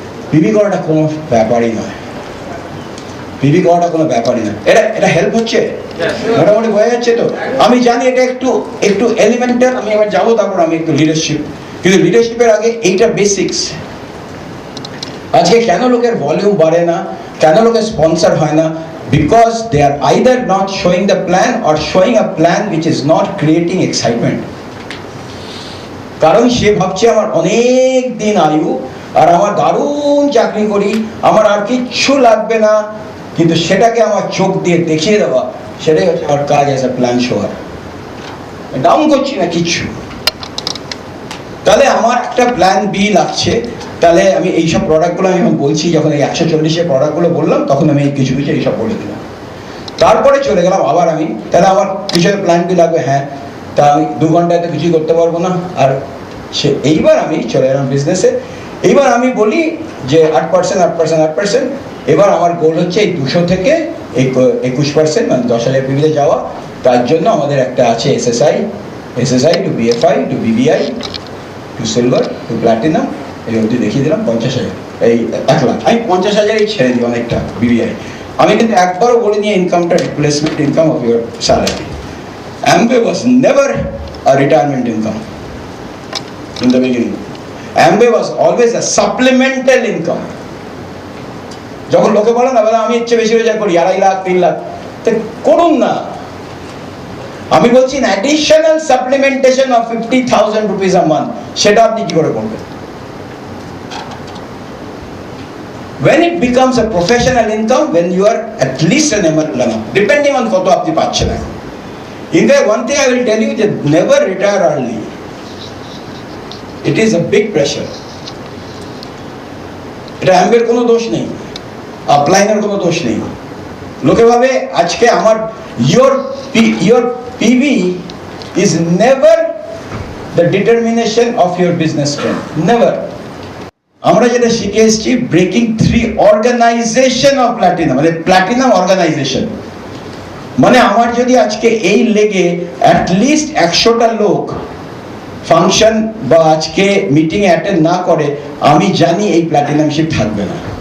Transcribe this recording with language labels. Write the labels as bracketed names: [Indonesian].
[Bangla] PB করাটা কোনো ব্যাপারই নয়, পিবি করাটা কোনো ব্যাপারই নয়। এটা হেল্প হচ্ছে, মোটামুটি হয়ে যাচ্ছে তো। আমি জানি এটা একটু এলিমেন্টাল, আমি এবার যাবো, তারপর আমি একটু লিডারশিপ, কিন্তু লিডারশিপের আগে এইটা বেসিক্স। আজকে কেন লোকের ভলিউম বাড়ে না, কেন লোকের স্পন্সর হয় না? [English] Because they are either not showing the plan or showing a plan which is not creating excitement. কারণ সে ভাবছে আমার অনেক দিন আয়ু, [Bangla] আর আমার দারুণ চাকরি করি, আমার আর কিচ্ছু লাগবে না, কিন্তু সেটাকে আমার চোখ দিয়ে দেখিয়ে দেওয়া, সেটাই হচ্ছে আমার কাজ অ্যাজ এ প্ল্যান শোয়ার। ডাউন করছি না কিচ্ছু। তাহলে আমার একটা প্ল্যান বি লাগছে। তাহলে আমি এইসব প্রোডাক্টগুলো আমি যখন বলছি, যখন এই 140-এর প্রোডাক্টগুলো বললাম, তখন আমি কিছু কিছু এইসব বলে দিলাম। তারপরে চলে গেলাম আবার আমি, তাহলে আমার কিছু প্ল্যান বি লাগবে, হ্যাঁ, তা আমি 2 ঘন্টায় তো কিছুই করতে পারবো না। আর এইবার আমি চলে গেলাম বিজনেসে। এইবার আমি বলি যে 8%, এবার আমার গোল হচ্ছে এই 200 থেকে এই 21%, মানে 10,000 পিভিতে যাওয়া। তার জন্য আমাদের একটা আছে SSI two BFI two BBI two silver two platinum, এই অবধি দেখিয়ে দিলাম 50,000, এই 1 লাখ। আমি 50,000-এই ছেড়ে দিই অনেকটা BBI। আমি কিন্তু একবারও বলিনি ইনকামটা replacement income of your salary. [English] Amway was never a retirement income in the beginning. Amway was always a supplemental income. [Bangla] যখন লোকে বলে না, বলে আমি ইচ্ছে বেশি রোজগার করি, 2.5 লাখ 3 লাখ, তো করুন না। আমি বলছি additional supplementation of 50,000 rupees a month, সেটা আপনি কি করে করবেন? [English] When it becomes a professional income, when you are at least an emerald, depending on কত আপনি পাচ্ছেন। In fact, one thing I will tell you, that never retire early. It is a big pressure. [Bangla] এটা অ্যাম্বের কোনো দোষ নেই, আপলাইনের কোনো দোষ নেই। [English] লোকে ভাবে আজকে আমার your PV is never the determination of your business strength. Never. [Bangla] আমরা যেটা শিখে এসেছি, ব্রেকিং 3 অর্গানাইজেশন অফ প্ল্যাটিনাম, মানে প্ল্যাটিনাম অর্গানাইজেশন। মানে আমার যদি আজকে এই লেগে অ্যাটলিস্ট 100টা লোক ফাংশন বা আজকে মিটিং অ্যাটেন্ড না করে, আমি জানি এই প্ল্যাটিনামশিপ থাকবে না।